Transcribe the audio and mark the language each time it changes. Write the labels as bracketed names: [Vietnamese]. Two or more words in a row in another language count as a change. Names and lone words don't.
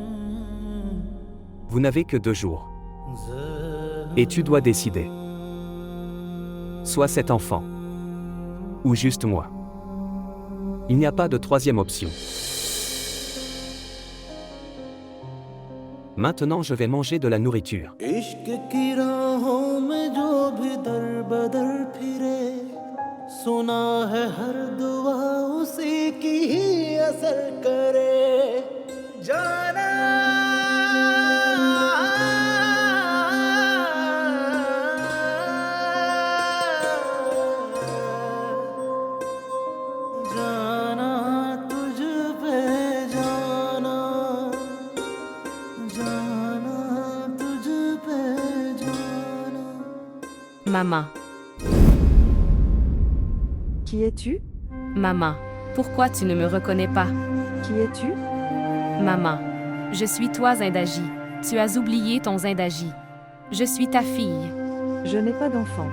[French] Vous n'avez que 2 jours. Et tu dois décider. Soit cet enfant. Ou juste moi. Il n'y a pas de troisième option. Maintenant je vais manger de la nourriture. [Hindi] इश्क की राहों में जो भी दर बदर फिरे सुना है हर दुआ उसी की ही असर करे जाना जाना तुझ पे जाना जाना तुझ पे जाना [French] Maman, Qui es-tu? maman, pourquoi tu ne me reconnais pas? Qui es-tu? Maman, je suis toi Zindaji. Tu as oublié ton Zindaji. Je suis ta fille. Je n'ai pas d'enfant.